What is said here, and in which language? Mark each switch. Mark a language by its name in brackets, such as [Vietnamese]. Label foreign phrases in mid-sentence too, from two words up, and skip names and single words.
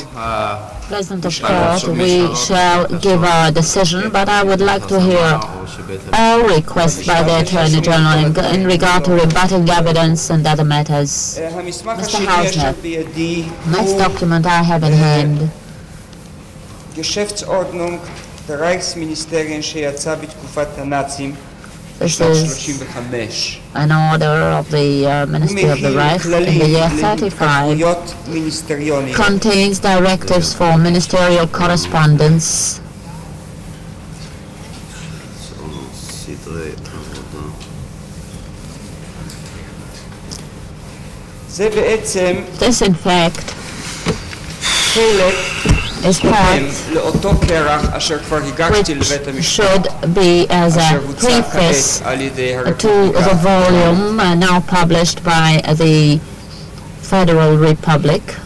[English] President of Court, we shall give our decision, but I would like to hear a request by the Attorney General in regard to rebutting evidence and other matters. Mr. Hausner, next document I have in hand. [Hebrew] Geschäftsordnung der Reichsministerien שיצא בתקופת הנאצים. [English] This is an order of the Ministry of the Reich in the year 35, contains directives for ministerial correspondence. This, in fact, is part which should be as a preface to the volume now published by the Federal Republic.